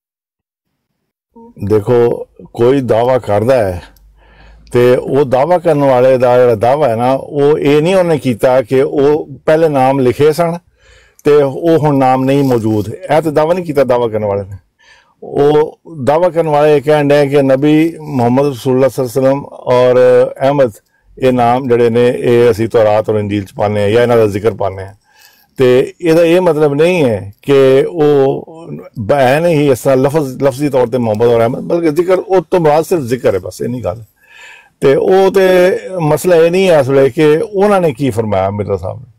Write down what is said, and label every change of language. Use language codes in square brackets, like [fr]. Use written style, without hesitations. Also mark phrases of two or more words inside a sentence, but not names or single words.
[pa] ਦੇਖੋ ਕੋਈ ਦਾਅਵਾ ਕਰਦਾ ਹੈ ਤੇ ਉਹ ਦਾਅਵਾ ਕਰਨ ਵਾਲੇ ਦਾ ਜਿਹੜਾ ਦਾਅਵਾ ਹੈ ਨਾ ਉਹ ਇਹ ਨਹੀਂ ਉਹਨੇ ਕੀਤਾ ਕਿ ਉਹ ਪਹਿਲੇ ਨਾਮ ਲਿਖੇ ਸਨ ਤੇ ਉਹ ਹੁਣ ਨਾਮ ਨਹੀਂ ਮੌਜੂਦ। ਇਹ ਤਾਂ ਦਾਅਵਾ ਨਹੀਂ ਕੀਤਾ ਦਾਅਵਾ ਕਰਨ ਵਾਲੇ ਨੇ। ਉਹ ਦਾਅਵਾ ਕਰਨ ਵਾਲੇ ਇਹ ਕਹਿਣ ਡਏ ਕਿ ਨਬੀ ਮੁਹੰਮਦ [ar] رسول الله صلى الله عليه وسلم [pa] ਔਰ ਅਹਿਮਦ ਇਹ ਨਾਮ ਜਿਹੜੇ ਨੇ ਇਹ ਅਸੀਂ ਤੌਰਾਤ ਔਰ ਇੰਜੀਲ 'ਚ ਪਾਉਂਦੇ ਹਾਂ ਜਾਂ ਇਹਨਾਂ ਦਾ ਜ਼ਿਕਰ ਪਾਉਂਦੇ ਹਾਂ। ਤੇ ਇਹਦਾ ਇਹ ਮਤਲਬ ਨਹੀਂ ਹੈ ਕਿ ਉਹ ਬੈਨ ਹੀ ਇਸ ਤਰ੍ਹਾਂ ਲਫ਼ਜ਼ੀ ਤੌਰ ਤੇ ਮੁਹੰਮਦ ਔਰ ਅਹਿਮਦ, ਬਲਕਿ ਜ਼ਿਕਰ ਉਹ ਤੋਂ ਬਾਅਦ ਸਿਰਫ ਜ਼ਿਕਰ ਹੈ, ਬਸ ਇਹ ਨਹੀਂ ਗੱਲ। ਤੇ ਉਹ ਤੇ ਮਸਲਾ ਇਹ ਨਹੀਂ ਹੈ ਇਸ ਵੇਲੇ ਕਿ ਉਹਨਾਂ ਨੇ ਕੀ ਫਰਮਾਇਆ ਮਿਰਜ਼ਾ ਸਾਹਿਬ ਨੇ।